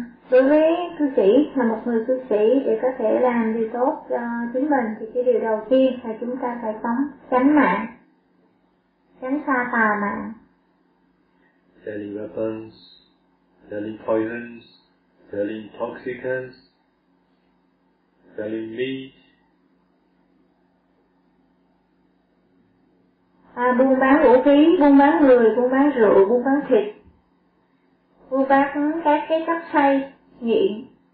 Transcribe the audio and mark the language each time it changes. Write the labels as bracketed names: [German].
[Vietnamese] Đối với cư sĩ, là một người cư sĩ, để có thể làm điều tốt cho chính mình thì cái điều đầu tiên là chúng ta phải sống chánh mạng, tránh xa tà mạng. [English] Selling weapons, selling poisons, selling toxicants, selling meat. [Vietnamese] Buôn bán vũ khí, buôn bán người, buôn bán rượu, buôn bán thịt, buôn bán các cái chất say nghiện,